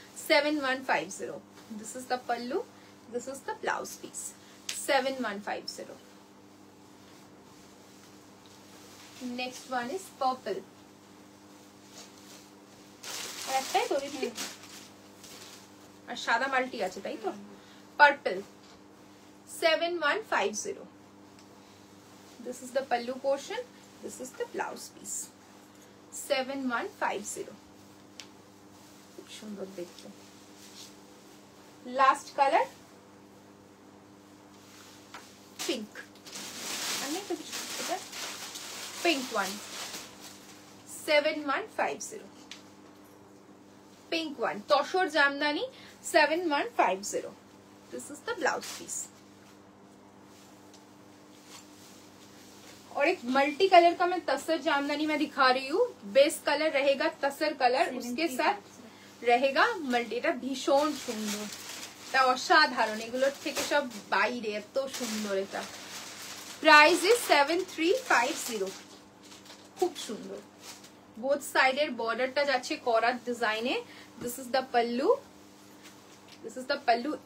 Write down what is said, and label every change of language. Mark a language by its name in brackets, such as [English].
[English] 7150। This is the pallu, this is the blouse piece, 7150। Next one is purple. [Bangla] আর একটাই তো দিদি, আর সাদা মাল্টি আছে তাই তো। [English] Purple 7150। This is the pallu portion, this is the blouse piece, 7150। [Bangla] খুব সুন্দর দেখতে। [English] last colour pink, [Bangla] আমি তো এটা [English] Pink one, 7150। Pink one tussar jamdani, 7150। This is the blouse piece। [Hindi] और एक मल्टी कलर का मैं तसर जामदानी में दिखा रही हूँ। बेस कलर रहेगा तसर कलर, उसके साथ रहेगा मल्टी। [Bangla] এটা ভীষণ সুন্দর, এটা অসাধারণ, এগুলোর থেকে সব বাইরে, এত সুন্দর এটা। [English] price is 7350, [Bangla] খুব সুন্দর। বোথ সাইডের বর্ডারটা যাচ্ছে করাত ডিজাইনে। [English] This is the pallu, this is the pallu.